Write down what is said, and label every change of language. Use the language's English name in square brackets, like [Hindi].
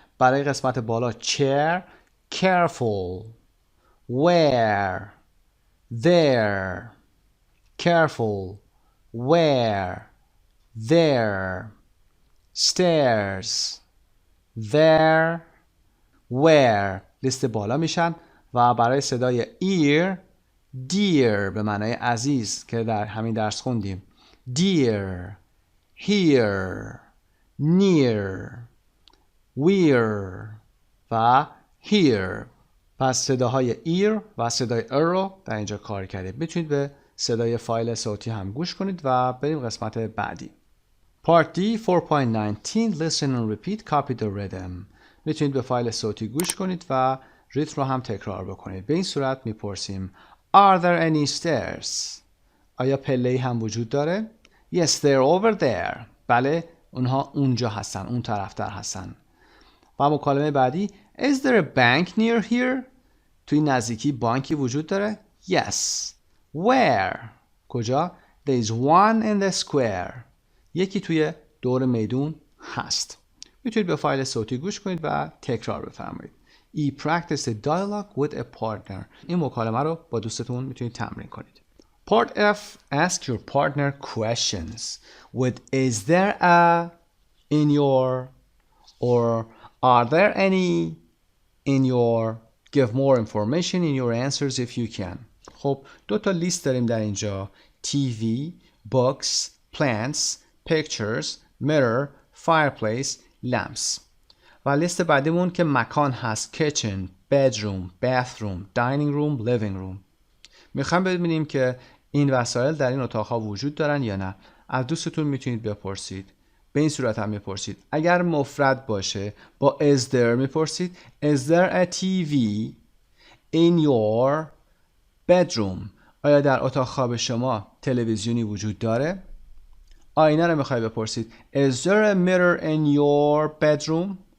[Persian] برای قسمت بالا [English] chair careful, where, there, careful, where, there, stairs, there, [Persian] where لیست بالا میشن و برای صدای ear dear به معنای عزیز که در همین درس خوندیم. [English] dear, here, near, we're و here. [Persian] پس صداهای ear و صدای رو در اینجا کار کردیم. میتونید به صدای فایل صوتی هم گوش کنید و بریم قسمت بعدی. [English] Part D 4.19 Listen and repeat copy the rhythm. [Persian] میتونید به فایل صوتی گوش کنید و ریتم رو هم تکرار بکنید. به این صورت میپرسیم [English] Are there any stairs? [Persian] آیا پله‌ای هم وجود داره؟ [English] Yes, they're over there. [Persian] بله، اونها اونجا هستن، اون طرفتر هستن. و مکالمه بعدی [English] Is there a bank near here? [Persian] توی نزدیکی بانکی وجود داره؟ [English] Yes. Where? [Persian] کجا؟ [English] There is one in the square. [Persian] یکی توی دور میدون هست. میتونید به فایل صوتی گوش کنید و تکرار بفرمایید. [English] Practice the dialogue with a partner. [Persian] این مکالمه رو با دوستتون میتونید تمرین کنید. [English] Part F. Ask your partner questions with is there a in your or are there any in your. Give more information in your answers if you can. [Persian] خب دو تا لیست داریم در اینجا. [English] TV, books, plants, pictures, mirror, fireplace, lamps. [Persian] و لیست بعدیمون که مکان هست [English] kitchen, bedroom, bathroom, dining room, living room. [Persian] میخوایم ببینیم که این وسایل در این اتاقها وجود دارن یا نه. از دوستتون میتونید بپرسید. به این صورت هم میپرسید. اگر مفرد باشه با is there میپرسید [English] Is there a TV in your bedroom? [Persian] آیا در اتاق خواب شما تلویزیونی وجود داره؟ آینه رو میخوای بپرسید [English] Is there a mirror in your bedroom?